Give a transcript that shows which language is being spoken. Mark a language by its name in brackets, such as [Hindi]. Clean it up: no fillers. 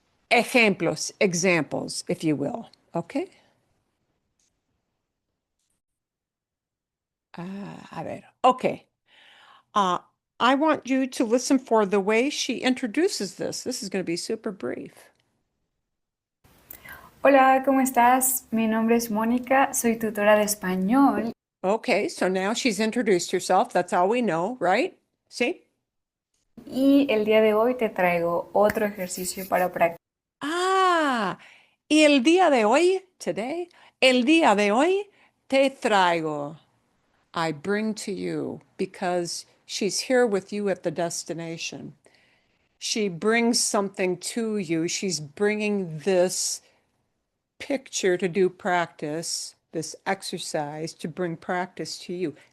[English] Ejemplos, examples, if you will. Okay. [Spanish] A ver. Okay. [English] Uh, I want you to listen for the way she introduces this. This is going to be super brief. [Spanish] Hola, ¿cómo estás? Mi nombre es Mónica, soy tutora de español. [English] Okay, so now she's introduced herself. That's all we know, right? See? [Spanish] Y el día de hoy te traigo otro ejercicio para practicar. Ah, y el día de hoy, today, el día de hoy te traigo. [English] I bring to you because she's here with you at the destination. She brings something to you. She's bringing this picture to do practice, this exercise to bring practice to you.